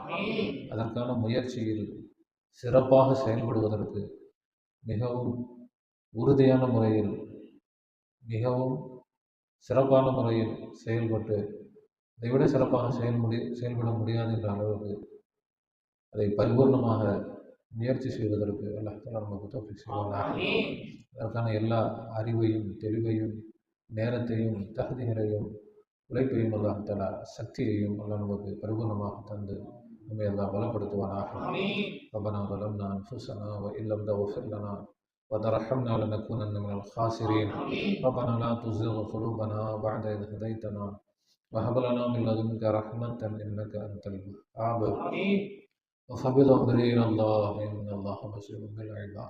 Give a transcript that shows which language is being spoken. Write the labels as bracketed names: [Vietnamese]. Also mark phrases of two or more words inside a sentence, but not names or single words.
[Tamil] அதற்கான முயற்சியில் சிறப்பாக செயல்படுவதற்கு மிகவும் உறுதியான முறையில், மிகவும் சிறப்பான முறையில் செயல்பட்டு இதைவிட சிறப்பாக செயல்பட முடியாது என்ற அளவுக்கு அதை பரிபூர்ணமாக முயற்சி செய்வதற்கு [Arabic] الله تعالى [Tamil] நமக்கு தௌஃபீக் செய்வானாக. அதற்கான எல்லா அறிவையும், தெளிவையும், நேரத்தையும், தகுதிகளையும், உழைப்பையும் [Arabic] الله تعالى [Tamil] சக்தியையும் அல்லாஹ் நமக்கு பரிபூர்ணமாக தந்து நம்மை அல்லாஹ் பலப்படுத்துவானாக. [Arabic] ரப்பனா ظلمنا أنفسنا وإن لم تغفر لنا وترحمنا لنكونن من الخاسرين. ربنا لا تزغ قلوبنا بعد إذ هديتنا وهب لنا من لدنك رحمة إنك أنت الوهاب. وفبض أمري إلى الله إن الله بصير بالعباد.